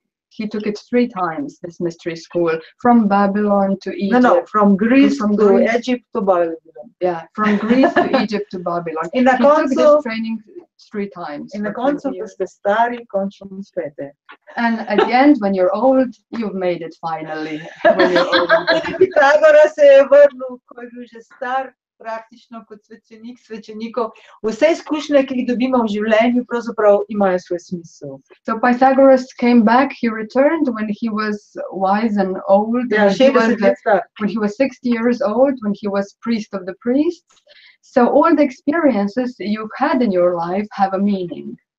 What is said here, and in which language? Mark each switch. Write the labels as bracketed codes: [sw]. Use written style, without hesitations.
[en] He took it 3 times, this mystery school, from Babylon to Egypt. No, from Greece to Egypt to Babylon. Yeah, from Greece to Egypt to Babylon. [sl] In na [en] He took [sl] koncu, [en] this training 3 times. [sl] in na koncu, ko ste stari, končno uspete. [en] And at the end, when you're old, you've made it finally. When you're old. [sl] Pitagora se je vrnil, ko je bil že star, praktično kot svečenik svečenikov. Vse izkušnje, ki jih dobimo v življenju, pravzaprav imajo svoj smisel. [en] So Pythagoras came back, he returned when he was wise and old, [sl] Ja, 60 let star. [en] when he was 60 years old, when he was priest of the priests. So all the experiences you've had in your life have a meaning.